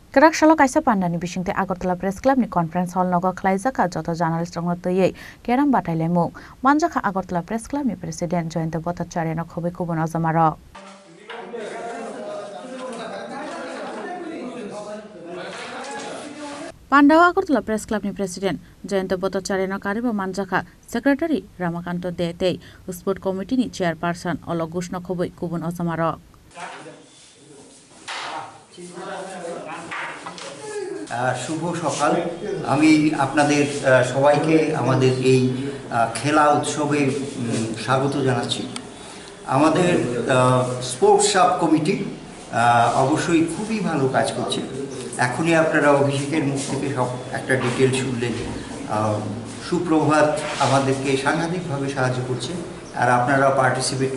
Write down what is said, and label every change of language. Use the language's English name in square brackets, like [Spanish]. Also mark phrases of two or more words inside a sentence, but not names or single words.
[Kok Borok] Kerak-shalok kaisa pandani bisingte Agartala Press Club ni [English] conference hall [Kok Borok] nogo khlaijaka joto journalist rong tei keram batailemu manjaka Agartala Press Club ni president Jayanta Bhattacharya no khobai kubun ajamaro Pandawa Agartala Press Club ni president Jayanta Bhattacharya no kariba manjaka secretary Ramakanto Dete [English] sport committee [Kok Borok] ni chairperson Ologush no khobai kubun ajamaro [Bangla] শুভ সকাল আমি আপনাদের সবাইকে আমাদের এই খেলা উৎসবে স্বাগত জানাচ্ছি আমাদের স্পোর্টস সাব কমিটি অবশ্যই খুবই ভালো কাজ করছে এখনই আপনারা অভিষেকের মুখ থেকে সব একটা ডিটেইল শুনলেন সুপ্রভাত আমাদেরকে সাংঘাতিকভাবে সাহায্য করছে আর আপনারা পার্টিসিপেট